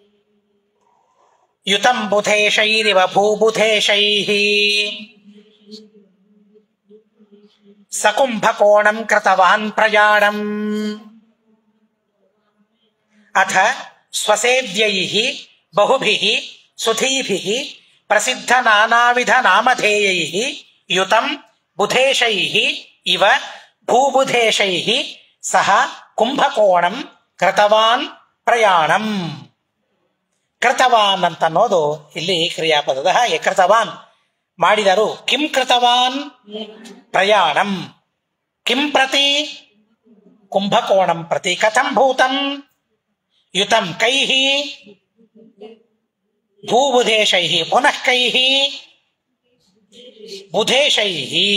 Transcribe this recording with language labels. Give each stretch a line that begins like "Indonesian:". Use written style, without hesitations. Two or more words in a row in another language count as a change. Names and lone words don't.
Sanskrit: ಯುತಂ ಬುಧೇಶೈರಿವ ಭೂಬುಧೇಶೈಃ ಸಕುಂಭಕೋಣಂ ಕೃತವಾನ್ ಪ್ರಯಾಣಂ ಅಥ ಸ್ವಸೇವ್ಯೈಃ ಬಹುಭಿಃ ಸುಧೀಭಿಃ ಪ್ರಸಿದ್ಧ ನಾನಾವಿಧ ನಾಮಧೇಯೈಃ ಯುತಂ ಬುಧೇಶೈಃ ಇವ ಭೂಬುಧೇಶೈಃ ಸಹ ಕುಂಭಕೋಣಂ ಕೃತವಾನ್ ಪ್ರಯಾಣಂ.
Kannada: ಕೃತವಾನ್ ಅಂತ ಅನ್ನೋದು ಇಲ್ಲಿ ಕ್ರಿಯಾಪದದ ಹಾಗೆ. ಕೃತವಾನ್ ಮಾಡಿದರು.
Sanskrit: ಕಿಂ ಕೃತವಾನ್ ಪ್ರಯಾಣಂ. ಕಿಂ ಪ್ರತಿ ಕುಂಭಕೋಣಂ ಪ್ರತಿ. ಕಥಂ ಭೂತಂ ಯುತಂ ಕೈಃ ಭೂಬುಧೇಶೈಃ ಪುನಃ ಕೈಃ ಬುಧೇಶೈಃ.